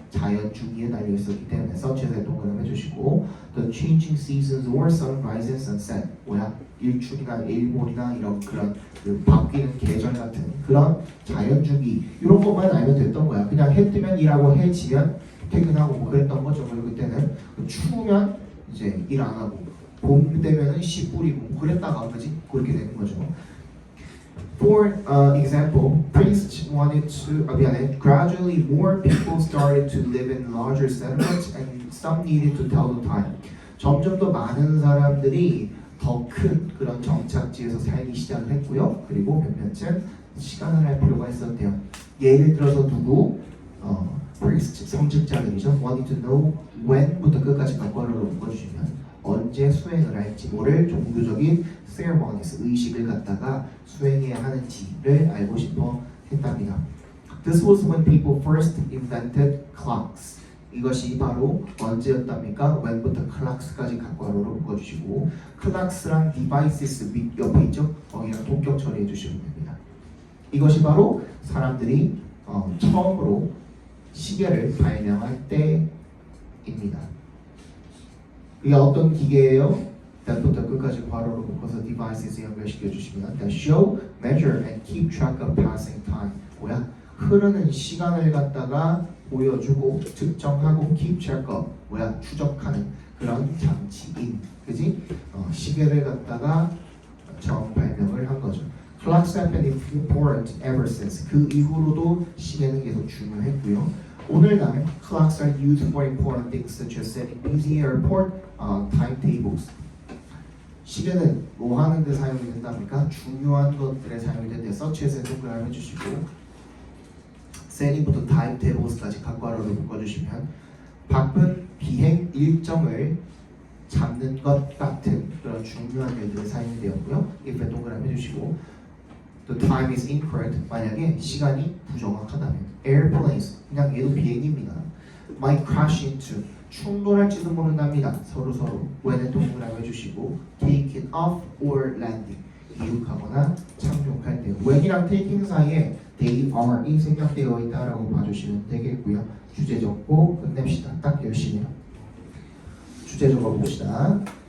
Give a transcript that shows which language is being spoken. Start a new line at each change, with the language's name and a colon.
Korean: 자연 주기에 달려 있었기 때문에 such as에 동그라미 해주시고
English: the changing seasons or sunrise and sunset
Korean: 뭐야 일출이나 일몰이나 이런 그런 그 바뀌는 계절 같은 그런 자연 주기 이런 것만 알면 됐던 거야. 그냥 해 뜨면 일하고 해 지면 퇴근하고 뭐 그랬던 거죠. 그리고 그때는 추우면 이제 일 안 하고 봄 되면은 씨 뿌리고 그랬다가 그지 그렇게 되는 거죠.
English: For example, priests wanted to, gradually more people started to live in larger settlements and some needed to tell the time.
Korean: 점점 더 많은 사람들이 더 큰 그런 정착지에서 살기 시작을 했고요. 그리고 몇몇은 시간을 할 필요가 있었대요. 예를 들어서 누구? priest, 성직자들이죠.
English: wanted to know
Korean: when부터 끝까지 각관으로 묶어주시면 언제 수행을 할지 뭐를 종교적인 ceremonies, 의식을 갖다가 수행해야 하는지를 알고 싶어 했답니다.
English: This was when people first invented clocks.
Korean: 이것이 바로 언제였답니까? when부터 clocks까지 각괄호로 묶어주시고 clocks랑 devices 밑 옆에 있죠? 거기랑 동격 처리해 주시면 됩니다. 이것이 바로 사람들이 처음으로 시계를 발명할 때입니다. 이게 어떤 기계예요? that부터 끝까지 괄호로 묶어서 devices 연결시켜 주시면
English: that show, measure, and keep track of passing time.
Korean: 뭐야? 흐르는 시간을 갖다가 보여주고 측정하고 keep track of 뭐야? 추적하는 그런 장치인 그지? 시계를 갖다가 처음 발명을 한 거죠.
English: Clocks have been important ever since.
Korean: 그 이후로도 시계는 계속 중요했고요. 오늘날
English: clocks are used for important things such as setting busy airport timetables.
Korean: 시계는 뭐 하는 데 사용이 된답니까? 중요한 것들에 사용이 된대. such as에 동그라미 해주시고 setting부터 timetables까지 각괄호로 묶어주시면 바쁜 비행 일정을 잡는 것 같은 그런 중요한 일들에 사용이 되었고요. if에 동그라미 해주시고
English: The time is incorrect.
Korean: 만약에 시간이 부정확하다면 airplanes 그냥 얘도 비행입니다.
English: might crash into
Korean: 충돌할지도 모른답니다. 서로 when에 동그라미 해주시고
English: take it off or landing
Korean: 이륙하거나 착륙할 때 when이랑 taking 사이에 they are이 생략되어 있다라고 봐주시면 되겠고요. 주제 적고 끝냅시다. 딱 10시네요. 주제 적어봅시다.